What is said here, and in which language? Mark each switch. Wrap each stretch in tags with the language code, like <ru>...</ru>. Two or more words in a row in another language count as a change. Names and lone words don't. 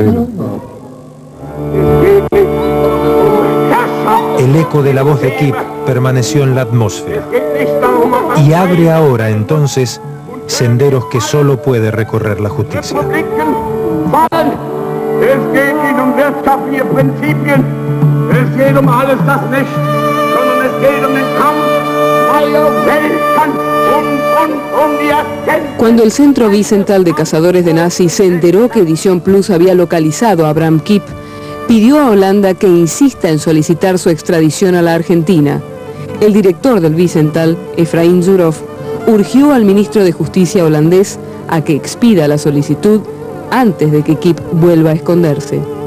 <es>No. El eco de la voz de Kip permaneció en la atmósfera y abre ahora entonces senderos que solo puede recorrer la justicia.</es> <de>Es geht nicht um wirtschaftliche Prinzipien, es geht alles das nicht, sondern es geht den Kampf freier Welten und die Erkenntnis.</de> <es>Cuando el Centro Wiesenthal de Cazadores de Nazis se enteró que Edición Plus había localizado a Abraham Kip, pidió a Holanda que insista en solicitar su extradición a la Argentina. El director del Wiesenthal, Efraín Zurov, urgió al ministro de Justicia holandés a que expida la solicitud antes de que Kip vuelva a esconderse.</es>